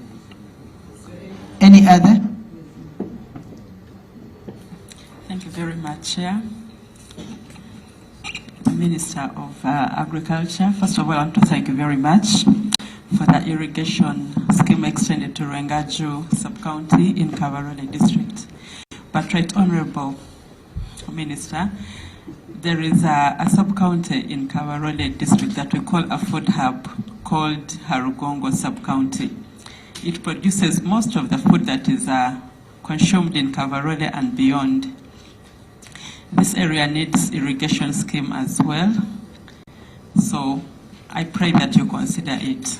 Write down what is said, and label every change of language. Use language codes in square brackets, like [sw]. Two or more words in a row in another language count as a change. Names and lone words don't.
[en] Any other? Thank you very much, Chair. The Minister of Agriculture, first of all, I want to thank you very much for the irrigation scheme extended to Rwengaju sub-county in Kabarole district. But Right Honorable Minister, there is a sub-county in Kabarole district that we call a food hub called Harugongo sub-county. It produces most of the food that is consumed in Kabarole and beyond. This area needs irrigation scheme as well. So I pray that you consider it.